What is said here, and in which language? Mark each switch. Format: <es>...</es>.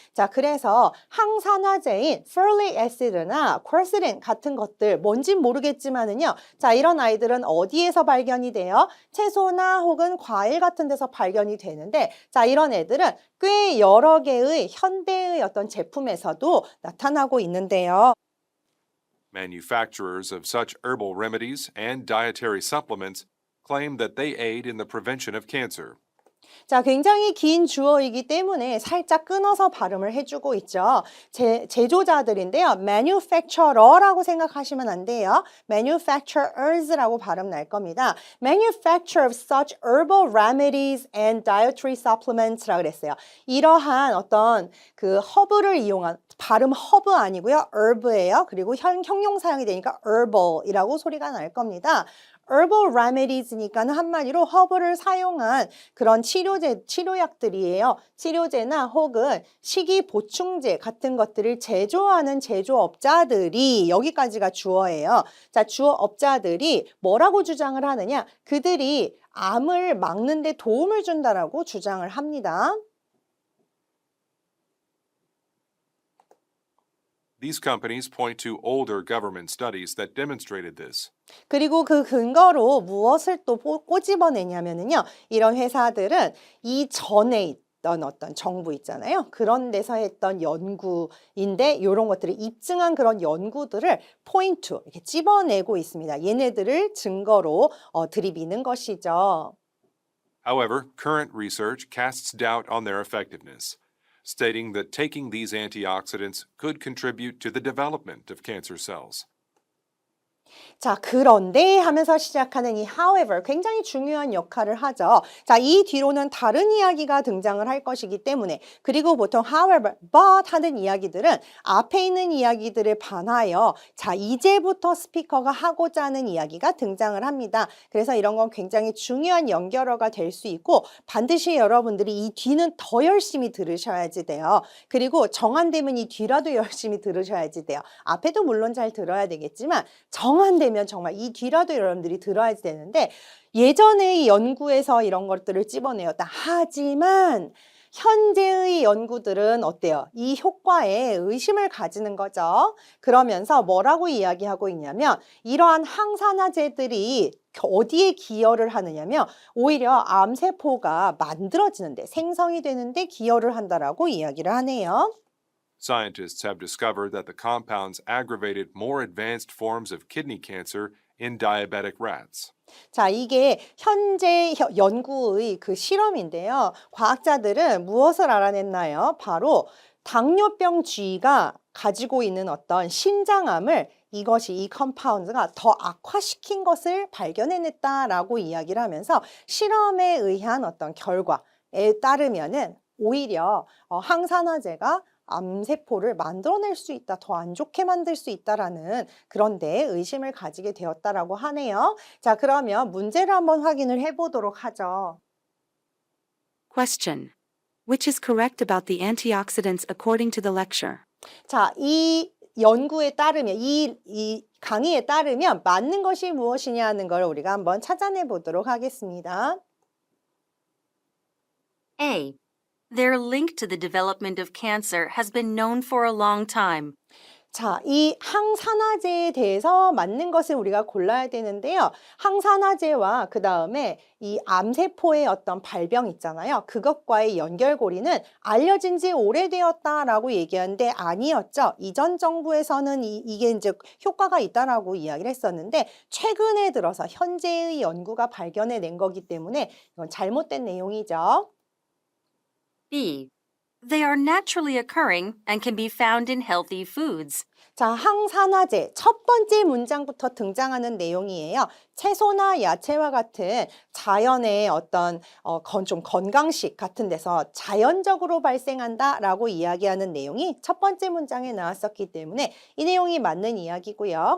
<ko>자, 그래서 항산화제인 ferulic acid나 quercetin 같은 것들 뭔진 모르겠지만은요. 자, 이런 아이들은 어디에서 발견이 돼요? 채소나 혹은 과일 같은 데서 발견이 되는데 자, 이런 애들은 꽤 여러 개의 현대의 어떤 제품에서도 나타나고 있는데요.</ko> <en>Manufacturers of such herbal remedies and dietary supplements claim that they aid in the prevention of cancer.</en> <ko>자, 굉장히 긴 주어이기 때문에 살짝 끊어서 발음을 해주고 있죠. 제조자들인데요. manufacturer라고 생각하시면 안 돼요. manufacturers라고 발음 날 겁니다.</ko> <en>manufacture of such herbal remedies and dietary supplements라고</en> <ko>그랬어요. 이러한 어떤 그 허브를 이용한 발음 허브 아니고요. herb예요. 그리고 형용 사용이 되니까 herbal이라고 소리가 날 겁니다.</ko> <en>herbal remedies</en> <ko>니까는 한마디로 허브를 사용한 그런 치료약들이에요. 치료제나 혹은 식이 보충제 같은 것들을 제조하는 제조업자들이 여기까지가 주어예요. 자, 주어업자들이 뭐라고 주장을 하느냐? 그들이 암을 막는 데 도움을 준다라고 주장을 합니다.</ko> <en>These companies point to older government studies that demonstrated this.</en> <ko>그리고 그 근거로 무엇을 또 꼬집어내냐면요. 이런 회사들은 이전에 있던 어떤 정부 있잖아요. 그런 데서 했던 연구인데 이런 것들을 입증한 그런 연구들을 포인트, 이렇게 집어내고 있습니다. 얘네들을 증거로 들이미는 것이죠.</ko> <en>However, current research casts doubt on their effectiveness, stating that taking these antioxidants could contribute to the development of cancer cells.</en> <ko>자, 그런데 하면서 시작하는 이 however 굉장히 중요한 역할을 하죠. 자, 이 뒤로는 다른 이야기가 등장을 할 것이기 때문에 그리고 보통 however, but 하는 이야기들은 앞에 있는 이야기들에 반하여 자, 이제부터 스피커가 하고자 하는 이야기가 등장을 합니다. 그래서 이런 건 굉장히 중요한 연결어가 될 수 있고 반드시 여러분들이 이 뒤는 더 열심히 들으셔야지 돼요. 그리고 정한되면 이 뒤라도 열심히 들으셔야지 돼요. 앞에도 물론 잘 들어야 되겠지만 정한되면 정말 이 뒤라도 여러분들이 들어야 되는데 예전의 연구에서 이런 것들을 집어내었다. 하지만 현재의 연구들은 어때요? 이 효과에 의심을 가지는 거죠. 그러면서 뭐라고 이야기하고 있냐면 이러한 항산화제들이 어디에 기여를 하느냐면 오히려 암세포가 만들어지는데 생성이 되는데 기여를 한다라고 이야기를 하네요.</ko> <en>Scientists have discovered that the compounds aggravated more advanced forms of kidney cancer in diabetic rats.</en> <ko>자, 이게 현재 연구의 그 실험인데요. 과학자들은 무엇을 알아냈나요? 바로 당뇨병 쥐가 가지고 있는 어떤 신장암을 이것이 이 컴파운드가 더 악화시킨 것을 발견해냈다라고 이야기를 하면서 실험에 의한 어떤 결과에 따르면은 오히려 항산화제가 암세포를 만들어낼 수 있다, 더 안 좋게 만들 수 있다라는 그런 데 의심을 가지게 되었다라고 하네요. 자, 그러면 문제를 한번 확인을 해보도록 하죠.</ko> <en>Question. Which is correct about the antioxidants according to the lecture?</en> <ko>자, 이 연구에 따르면, 이 강의에 따르면 맞는 것이 무엇이냐는 걸 우리가 한번 찾아내 보도록 하겠습니다.</ko> <en>A. Their link to the development of cancer has been known for a long time.</en> <ko>자, 이 항산화제에 대해서 맞는 것을 우리가 골라야 되는데요. 항산화제와 그 다음에 이 암세포의 어떤 발병 있잖아요. 그것과의 연결고리는 알려진 지 오래되었다라고 얘기하는데 아니었죠. 이전 정부에서는 이게 이제 효과가 있다라고 이야기를 했었는데 최근에 들어서 현재의 연구가 발견해낸 거기 때문에 이건 잘못된 내용이죠.</ko> <en>B. They are naturally occurring and can be found in healthy foods.</en> <ko>자, 항산화제 첫 번째 문장부터 등장하는 내용이에요. 채소나 야채와 같은 자연의 어떤 좀 건강식 같은 데서 자연적으로 발생한다라고 이야기하는 내용이 첫 번째 문장에 나왔었기 때문에 이 내용이 맞는 이야기고요.</ko>